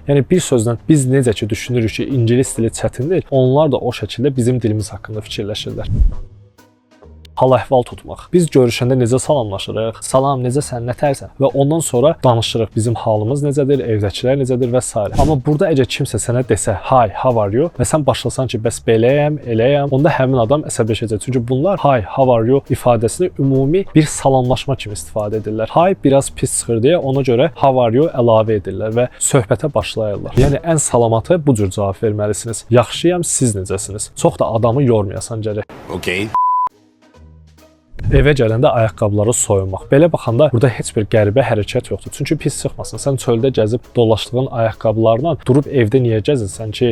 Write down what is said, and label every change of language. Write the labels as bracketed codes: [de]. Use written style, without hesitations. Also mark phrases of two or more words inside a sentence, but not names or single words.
[az] Yəni bir sözlə biz necə ki düşünürük ki, ingilis dili çətindir, onlar da o şəkildə bizim dilimiz haqqında fikirləşirlər. Hal-əhval tutmaq. Biz görüşəndə necə salamlaşırıq? Salam, necəsən, nətərsən? Və ondan sonra danışırıq. Bizim halımız necədir, evdəkilər necədir və s. Amma burada əgər kimsə sənə desə, [en] "Hi, how are you?" [az] və sən başlasan ki, "Bəs beləyəm, eləyəm." Onda həmin adam əsəbləşəcək. Çünki bunlar [en] "Hi, how are you?" [az] ifadəsini ümumi bir salamlaşma kimi istifadə edirlər. "Hi" biraz pis çıxır deyə ona görə [en] "How are you?" [az] əlavə edirlər və söhbətə başlayırlar. Yəni ən salamatı bu cür cavab verməlisiniz. "Yaxşıyam, siz necəsiniz?" Çox da adamı yormayasan gərək. Okay. Evə gələndə ayaqqabıları soyunmaq. Belə baxanda burada heç bir qəribə hərəkət yoxdur. Çünki pis çıxmasın. Sən çöldə gəzib dolaşdığın ayaqqabılarla durub evdə niyə gəzirsən ki?